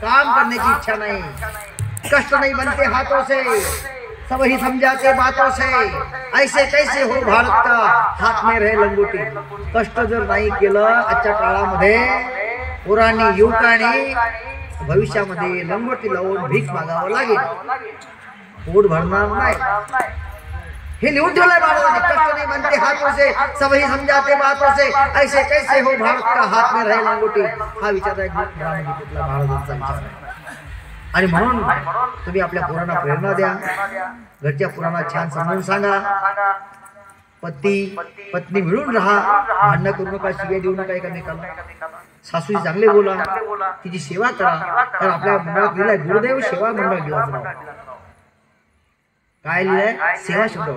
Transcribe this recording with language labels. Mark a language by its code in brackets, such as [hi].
[mr] काम करण्याची इच्छा नाही, [hi] कष्ट नाही बनते हाथों से, सब ही समझाते बातों से, ऐसे कैसे हो भारत का हात में रहे लंगोटी. [mr] कष्ट जर नाही केलं आजच्या काळामध्ये पोरांनी, युवकांनी भविष्यामध्ये लंगोटी लावून भीक मागावं लागेल, पोट भरणार नाही. हे लिहून ठेवलंय महाराजांनी. [hi] कष्ट नाही बनते हाथों से, सब ही समझाते बातों से, ऐसे कैसे हो भारत का हात में रहे लंगोटी. [mr] हा विचार आहे महाराजांचा विचार आहे. आणि म्हणून तुम्ही आपल्या पोरांना प्रेरणा द्या. घरच्या पोरांना छान समजून सांगा. पत्नी मिळून राहा, भांडणं करू नका, शिव्या देऊ नका एकमेकांना. सासूची चांगले बोला, तिची सेवा करा. तर आपल्या मंडळात लिहिलंय गुरुदेव सेवा मंडळ गिळाचं. काय लिहिलंय? सेवा शब्द.